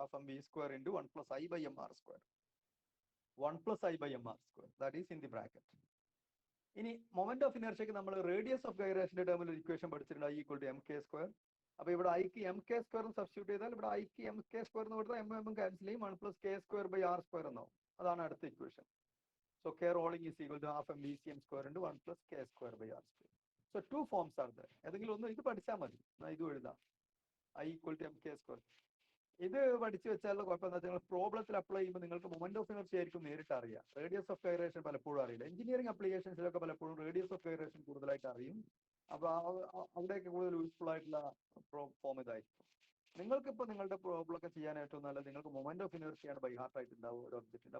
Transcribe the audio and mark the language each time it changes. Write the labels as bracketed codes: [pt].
[en] Half M V square into 1 plus I by M R square. 1 plus I by M R square, that is in the bracket. [ml] ഇനി moment of ഇനർഷ്യക്ക് നമ്മൾ radius of ഗൈറേഷന്റെ ടേമിൽ ഒരു equation പഠിച്ചിട്ടുണ്ട്, [en] I equal to M K square. [ml] അപ്പൊ ഇവിടെ ഐക്ക് M K square substitute ചെയ്താൽ ഇവിടെ ഐക്ക് എം കെ സ്ക്വയർ എന്ന് കൊടുത്താൽ എം എം ക്യാൻസൽ ചെയ്യും, 1 plus K square by R square എന്നാവും. അതാണ് അടുത്ത equation. [en] So K rolling is equal to half mVcm square into 1 plus K square by R square. So 2 forms are there. [ml] ഏതെങ്കിലും ഒന്ന് ഇത് പഠിച്ചാൽ മതി. ഇത് എഴുതാം, [en] I equal to mk square. [ml] ഇത് പഠിച്ചു വെച്ചാലുള്ള കുഴപ്പം എന്താ വെച്ചാൽ പ്രോബ്ലത്തിൽ അപ്ലൈ ചെയ്യുമ്പോൾ നിങ്ങൾക്ക് മൊമെന്റ് ഓഫ് ഇനർഷ്യ ആയിരിക്കും നേരിട്ട് അറിയാം. റേഡിയസ് ഓഫ് ഗൈറേഷൻ പലപ്പോഴും അറിയില്ല. എഞ്ചിനീയറിംഗ് അപ്ലിക്കേഷൻസിലൊക്കെ പലപ്പോഴും റേഡിയസ് ഓഫ് ഗൈറേഷൻ കൂടുതലായിട്ട് അറിയും. അപ്പൊ അവിടെയൊക്കെ കൂടുതൽ യൂസ്ഫുൾ ആയിട്ടുള്ള ഫോം ഇതായിരിക്കും. നിങ്ങൾക്ക് ഇപ്പൊ നിങ്ങളുടെ പ്രോബ്ലം ഒക്കെ ചെയ്യാൻ ഏറ്റവും നല്ലത് നിങ്ങൾക്ക് മൊമെന്റ് ഓഫ് ഇനർഷ്യയാണ് ബൈ ഹാർട്ട് ആയിട്ട് ഉണ്ടാവും ഒരു ഒബ്ജക്റ്റിന്റെ.